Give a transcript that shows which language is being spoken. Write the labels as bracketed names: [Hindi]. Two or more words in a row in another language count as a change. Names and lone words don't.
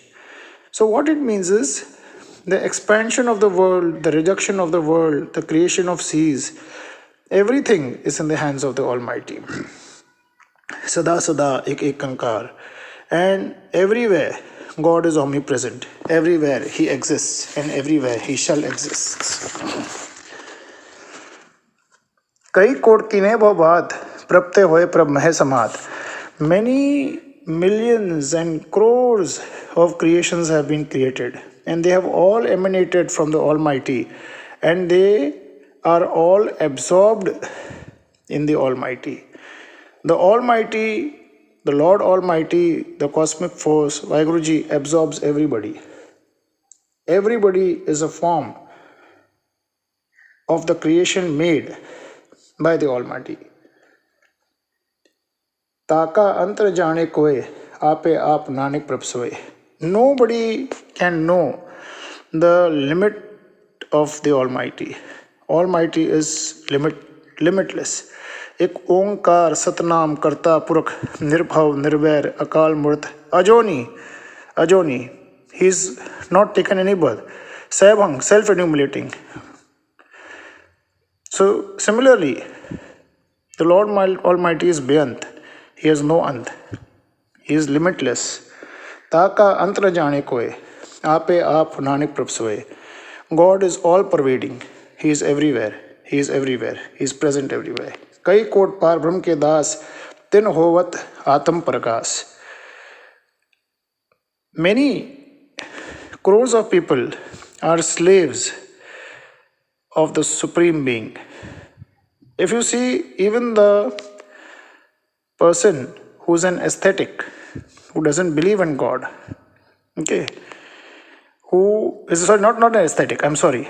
[English] So what it means is the expansion of the world, the reduction of the world, the creation of seas, everything is in the hands of the Almighty. [Punjabi] ਸਦਾ ਸਦਾ ਏਕ ਕੰਕਾਰ. [English] And everywhere God is omnipresent. Everywhere He exists and everywhere He shall exist. [Punjabi] ਕਈ ਕੋਟਿ ਕੀਨੇ ਭਵਤ ਪ੍ਰਾਪਤੇ ਹੋਇ ਪ੍ਰਭ ਮਾਹਿ ਸਮਾਤ. [English] Many millions and crores of creations have been created, and they have all emanated from the Almighty, and they are all absorbed in the Almighty. The Almighty, the Lord Almighty, the cosmic force, Vaheguruji, absorbs everybody. Everybody is a form of the creation made by the Almighty. [Punjabi] ਤਾਕਾ ਅੰਤਰ ਜਾਨੈ ਕੋਇ, ਆਪੇ ਆਪ ਨਾਨਕ ਪ੍ਰਭ ਸੋਇ. [English] Nobody can know the limit of the Almighty. Almighty is limitless. [Punjabi] ਇਕ ਓਅੰਕਾਰ ਸਤਿਨਾਮ ਕਰਤਾ ਪੁਰਖ ਨਿਰਭਉ ਨਿਰਵੈਰ ਅਕਾਲ ਮੂਰਤਿ ਅਜੂਨੀ. [English] He is not taken any birth. Saibhang, self-enumerating. So similarly, the Lord Almighty is Beyant. He has no ant. He is limitless. [Punjabi] ਤਾਕਾ ਅੰਤਰ ਜਾਨੈ ਕੋਇ, ਆਪੇ ਆਪ ਨਾਨਕ ਪ੍ਰਭ ਸੋਇ. [English] God is all pervading. He is everywhere. He is everywhere. He is present everywhere. [Punjabi] ਕਈ ਕੋਟ ਪਾਰ ਬ੍ਰਹਮ ਕੇ ਦਾਸ, ਤਿਨ ਹੋਵਤ ਆਤਮ ਪ੍ਰਕਾਸ਼. [English] Many crores of people are slaves of the Supreme Being. If you see, even the person who's an ascetic, who doesn't believe in God, okay, who is sorry, not an aesthetic, I'm sorry.